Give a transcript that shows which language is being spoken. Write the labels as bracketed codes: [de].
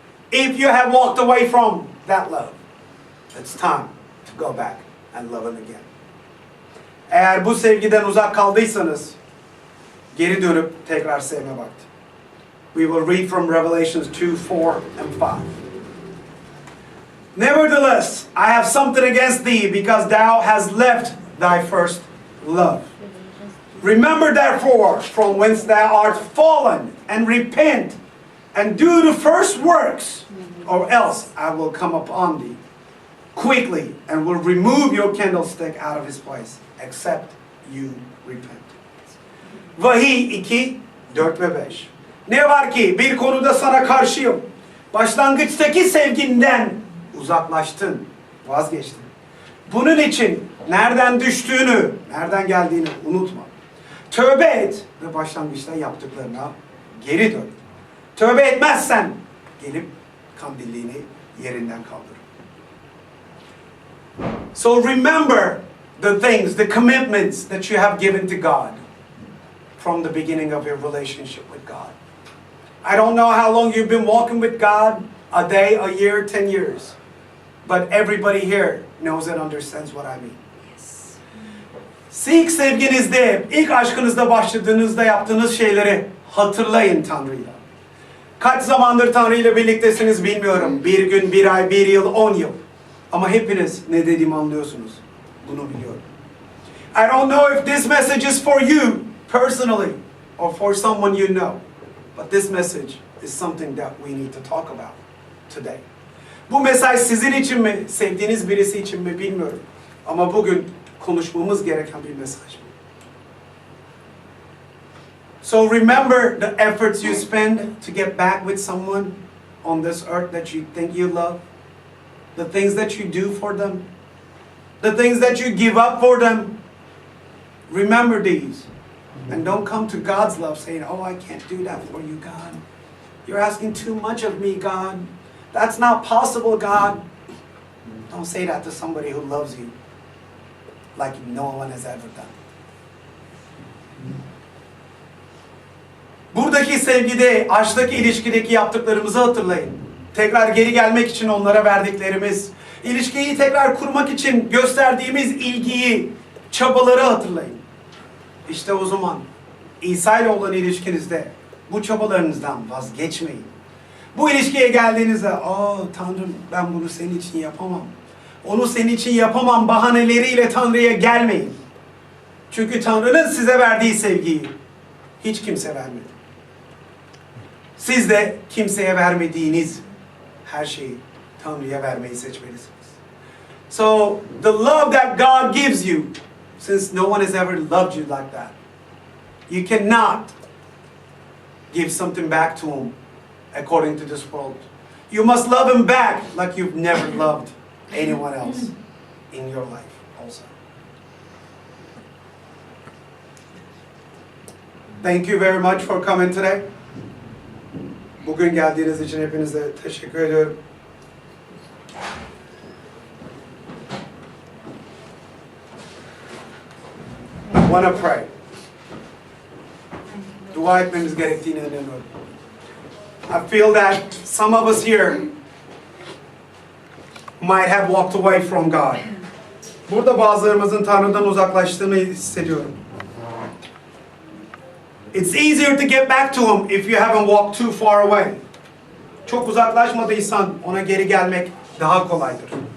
[en] If you have walked away from that love, it's time to go back and love him again. [tr] Eğer bu sevgiden uzak kaldıysanız, geri dönüp tekrar sevme vakti. [en] We will read from Revelations 2, 4, and 5. Nevertheless, I have something against thee, because thou hast left thy first love. Remember therefore from whence thou art fallen, and repent, and do the first works, or else I will come upon thee quickly, and will remove your candlestick out of his place, except you repent. [tr] Vahiy 2, 4 ve 5. Ne var ki bir konuda sana karşıyım. Başlangıçtaki sevginden uzaklaştın, vazgeçtin. Bunun için nereden düştüğünü, nereden geldiğini unutma. Tövbe et ve başlangıçta yaptıklarına geri dön. Tövbe etmezsen gelip kandilliğini yerinden kaldır. [en] So remember the things, the commitments that you have given to God from the beginning of your relationship with God. I don't know how long you've been walking with God, a day, a year, 10 years. But everybody here knows and understands what I mean. Yes. [tr] İlk sevginizde, ilk aşkınızda başladığınızda yaptığınız şeyleri hatırlayın Tanrı'yla. Kaç zamandır Tanrı ile birliktesiniz bilmiyorum. Bir gün, bir ay, bir yıl, 10 yıl. Ama hepiniz ne dediğimi anlıyorsunuz. Bunu biliyorum. [en] I don't know if this message is for you personally or for someone you know. But this message is something that we need to talk about today. [tr] Bu mesaj sizin için mi, sevdiğiniz birisi için mi bilmiyorum. Ama bugün konuşmamız gereken bir mesaj. [en] So remember the efforts you spend to get back with someone on this earth that you think you love. The things that you do for them. The things that you give up for them. Remember these. And don't come to God's love saying, oh, I can't do that for you, God. You're asking too much of me, God. That's not possible, God. Don't say that to somebody who loves you like no one has ever done. [tr] Buradaki sevgide, aşktaki ilişkideki yaptıklarımızı hatırlayın. Tekrar geri gelmek için onlara verdiklerimiz, ilişkiyi tekrar kurmak için gösterdiğimiz ilgiyi, çabaları hatırlayın. İşte o zaman İsa ile olan ilişkinizde bu çabalarınızdan vazgeçmeyin. Bu ilişkiye geldiğinizde, Tanrım ben bunu senin için yapamam. Onu senin için yapamam bahaneleriyle Tanrı'ya gelmeyin. Çünkü Tanrı'nın size verdiği sevgiyi hiç kimse vermedi. Siz de kimseye vermediğiniz her şeyi Tanrı'ya vermeyi seçmelisiniz. [en] So the love that God gives you, since no one has ever loved you like that, you cannot give something back to him according to this world. You must love him back like you've never loved anyone else in your life also. Thank you very much for coming today. [tr] Bugün geldiğiniz için hepinize teşekkür ediyorum. [en] I want to pray. [tr] Dua etmemiz gerektiğine inanıyorum. [en] I feel that some of us here might have walked away from God. [tr] Burada bazılarımızın Tanrı'dan uzaklaştığını hissediyorum. [en] It's easier to get back to him if you haven't walked too far away. [tr] Çok uzaklaşmadıysan ona geri gelmek daha kolaydır.